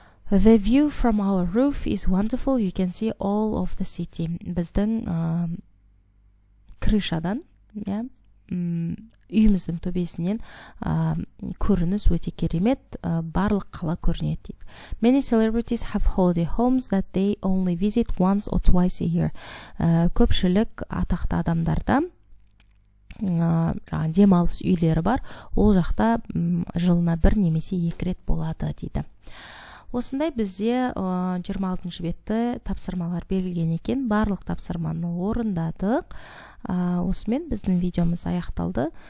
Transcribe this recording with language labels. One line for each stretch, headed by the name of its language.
English: The view from our roof is wonderful. You can see all of the city.
Kazakh: Біздің крышадан, үйіміздің төбесінен көрініс өте керемет, барлық қала көрінеді дейді.
English: Many celebrities have holiday homes that they only visit once or twice a year.
Kazakh: Көпшілік атақты адамдарда демалыс үйлері бар, ол жақта жылына 1 немесе 2 рет болады дейді. Осындай бізде 26-шы бетті тапсырмалар берілген екен. Барлық тапсырманы орындадық. Осымен біздің видеомыз аяқталды.